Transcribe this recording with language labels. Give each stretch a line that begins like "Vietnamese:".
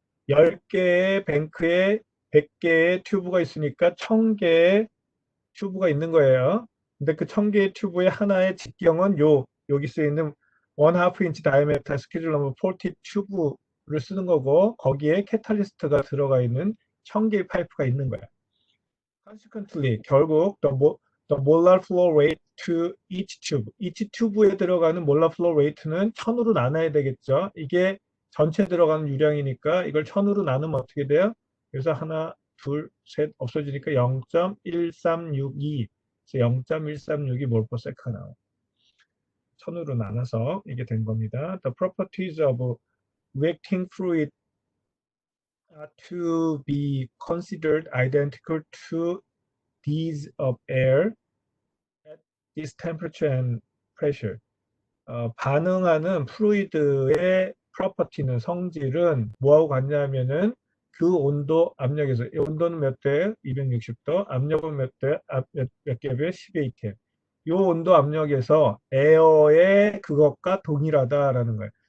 Korean: 10개의 뱅크에 100개의 튜브가 있으니까 1000개의 튜브가 있는 거예요. 근데 그 1000개의 튜브의 하나의 직경은 여기 쓰여있는 1/2 inch diameter 스케줄 넘버 40 튜브를 쓰는 거고 거기에 캐탈리스트가 들어가 있는 1000개의 파이프가 있는 거야.
English: Consequently,
Korean: 결국
English: the molar flow rate to each tube에
Korean: 들어가는
English: molar flow rate는
Korean: 1000으로 나눠야 되겠죠. 이게 전체 들어가는 유량이니까 이걸 1000으로 나누면 어떻게 돼요? 그래서 하나, 둘, 셋 없어지니까 0.1362, 0.136이 몰퍼세카 나와요. 1000으로 나눠서 이게 된 겁니다.
English: The properties of reacting fluid are to be considered identical to these of air at this temperature and pressure.
Korean: 반응하는 플루이드의 프로퍼티는 성질은 뭐하고 같냐면은 그 온도 압력에서 온도는 몇 대? 260도, 압력은 몇 개배? 10atm. 이 온도 압력에서 에어의 그것과 동일하다라는 거예요.